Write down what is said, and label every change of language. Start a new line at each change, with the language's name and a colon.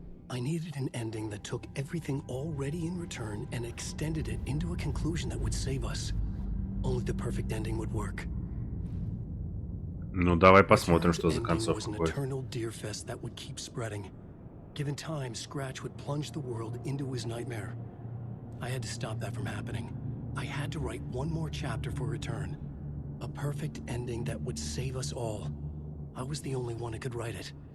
English: I needed an ending that took everything already in return and extended it into a conclusion that would save us. Only the perfect ending would work.
Russian: Ну, давай посмотрим, что за концовка будет.
English: Eternal deer fest that would keep spreading. Given time, Scratch would plunge the world into his nightmare. I had to stop that from happening. I had to write one more chapter for Return. A perfect ending that would save us all. I was the only one who could write it.